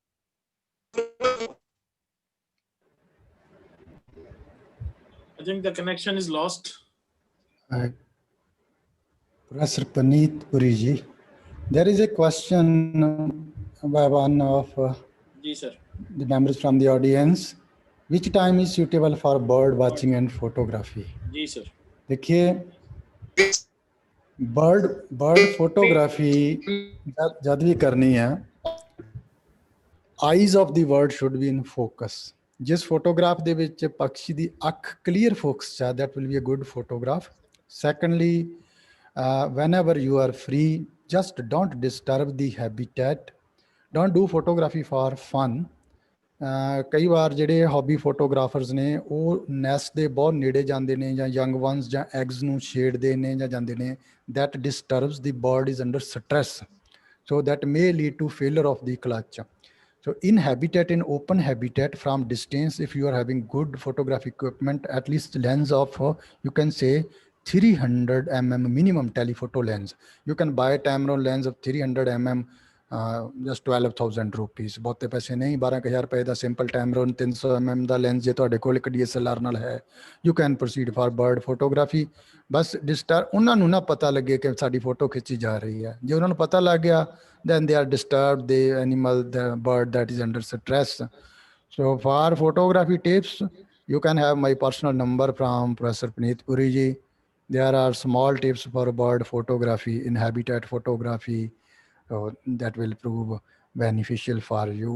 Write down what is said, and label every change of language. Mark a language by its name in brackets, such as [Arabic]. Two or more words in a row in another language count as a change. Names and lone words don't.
[English] I think the connection is lost. Professor Paneet Puri ji, there is a question by one of Ji sir. the members from the audience. Which time is suitable for bird watching and photography? Ji sir. [Hindi] देखिए बर्ड फोटोग्राफी जब भी करनी है, [English] eyes of the word should be in focus. [Punjabi] ਜਿਸ ਫੋਟੋਗ੍ਰਾਫ ਦੇ ਵਿੱਚ ਪੰਛੀ ਦੀ ਅੱਖ [English] clear focus [Punjabi] 'ਚ ਆ, [English] that will be a good photograph. [Punjabi] ਸੈਕੰਡਲੀ, [English] whenever you are free, just don't disturb the habitat, don't do photography for fun। [Punjabi] ਕਈ ਵਾਰ ਜਿਹੜੇ [English] hobby photographers [Punjabi] ਨੇ ਉਹ ਨੈਸਟ ਦੇ ਬਹੁਤ ਨੇੜੇ ਜਾਂਦੇ ਨੇ ਜਾਂ [English] young ones [Punjabi] ਜਾਂ ਐਗਸ ਨੂੰ ਛੇੜਦੇ ਨੇ ਜਾਂ ਜਾਂਦੇ ਨੇ, [English] that disturbs the bird is under stress, so that may lead to failure of the clutch। So in habitat, in open habitat, from distance, if you are having good photographic equipment, at least lens of you can say 300 mm minimum telephoto lens, you can buy a Tamron lens of 300 mm just 12,000 rupees। [Punjabi] ਬਹੁਤੇ ਪੈਸੇ ਨਹੀਂ, 12,000 ਰੁਪਏ ਦਾ ਸਿੰਪਲ Tamron 300 mm ਦਾ ਲੈਂਸ ਜੇ ਤੁਹਾਡੇ ਕੋਲ ਇੱਕ DSLR ਨਾਲ ਹੈ, [English] you can proceed for bird photography। [Punjabi] ਬਸ ਉਹਨਾਂ ਨੂੰ ਨਾ ਪਤਾ ਲੱਗੇ ਕਿ ਸਾਡੀ ਫੋਟੋ ਖਿੱਚੀ ਜਾ ਰਹੀ ਹੈ। ਜੇ ਉਹਨਾਂ ਨੂੰ ਪਤਾ ਲੱਗ ਗਿਆ, [English] then they are disturbed, the animal, the bird that is under stress। So for photography tips, you can have my personal number from Professor Paneet Puri ji। There are small tips for bird photography in habitat photography that will prove beneficial for you.